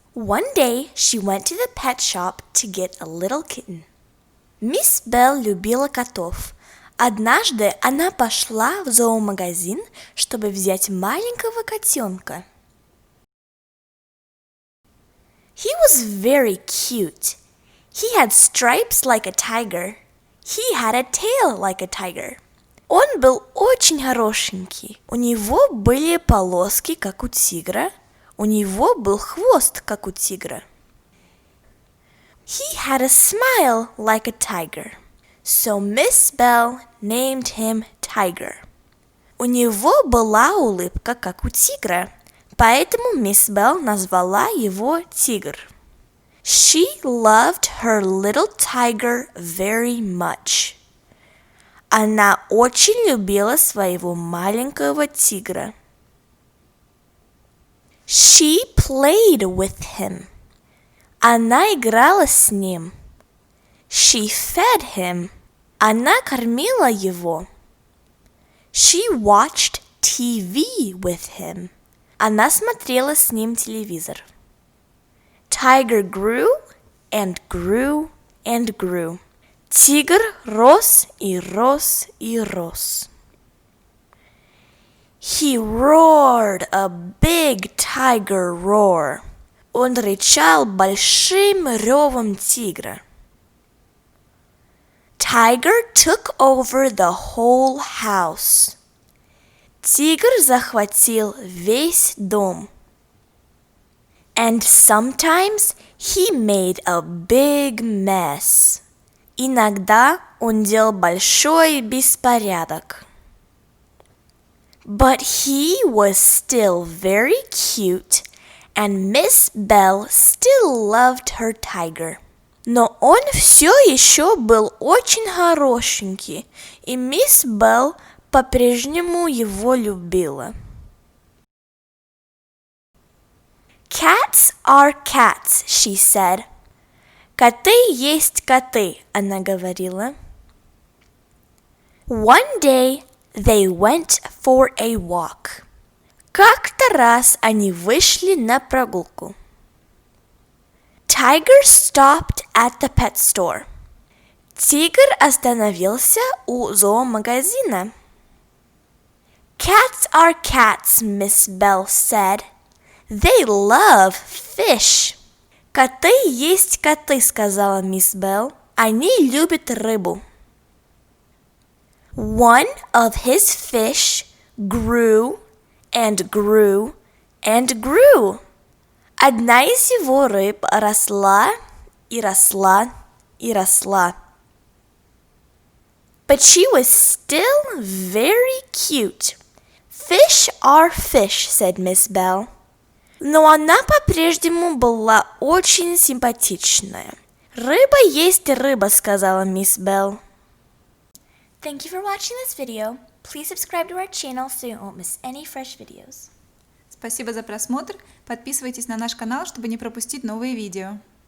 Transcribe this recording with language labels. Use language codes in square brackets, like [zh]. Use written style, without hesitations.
[en] One day she went to the pet shop to get a little kitten. [ru] Мисс Белл любила котов. Однажды она пошла в зоомагазин, чтобы взять маленького котенка. [en] He was very cute. He had stripes like a tiger. He had a tail like a tiger. [ru] Он был очень хорошенький. У него были полоски, как у тигра. У него был хвост, как у тигра. [en] He had a smile like a tiger. So Miss Bell named him Tiger. [ru] У него была улыбка, как у тигра. Поэтому мисс Белл назвала его Тигр. [en] She loved her little tiger very much. [ru] Она очень любила своего маленького тигра. [en] She played with him. [ru] Она играла с ним. [en] She fed him. [ru] Она кормила его. [en] She watched TV with him. [ru] Она смотрела с ним телевизор. [en] Tiger grew and grew and grew. [ru] Тигр рос и рос и рос. [en] He roared a big tiger roar. [ru] Он рычал большим ревом тигра. [en] Tiger took over the whole house. [ru] Тигр захватил весь дом. [en] And sometimes he made a big mess. [ru] Иногда он делал большой беспорядок. [en] But he was still very cute, and Miss Bell still loved her tiger. [ru] Но он все еще был очень хорошенький, и мисс Белл по-прежнему его любила. [en] Cats are cats, she said. [ru] Коты есть коты, она говорила. [en] One day they went for a walk. [ru] Как-то раз они вышли на прогулку. [en] Tiger stopped at the pet store. [ru] Тигр остановился у зоомагазина. [en] Cats are cats, Miss Bell said. They love fish. [ru] Коты есть коты, сказала мисс Белл. Они любят рыбу. [en] One of his fish grew and grew and grew. [ru] Одна из его рыб росла и росла и росла. [en] But she was still very cute. Fish are fish, said Miss Bell. [ru] Но она по-прежнему была очень симпатичная. Рыба есть рыба, сказала мисс Белл. [en] Thank you for watching this video. Please subscribe to our channel so you won't miss any fresh videos. [ru] Спасибо за просмотр. Подписывайтесь на наш канал, чтобы не пропустить новые видео.